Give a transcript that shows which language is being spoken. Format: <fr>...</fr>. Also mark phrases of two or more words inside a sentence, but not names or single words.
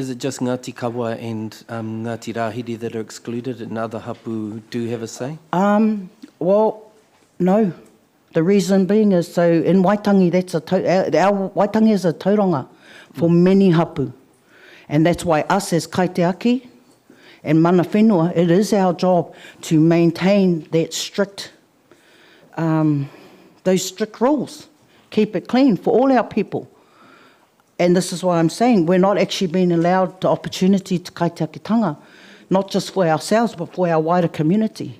<en>Is it just Ngāti Kawa and Ngāti Rahiri that are excluded and other hapu do have a say? Well, no. The reason being is, so in Waitangi, our Waitangi is a tauranga for many hapu. And that's why us as kaiteaki and</en> <mi>mana whenua,</mi> <en>it is our job to maintain that those strict rules. Keep it clean for all our people. And this is why I'm saying we're not actually being allowed the opportunity to kaiteakitanga, not just for ourselves, but for our wider community.</en>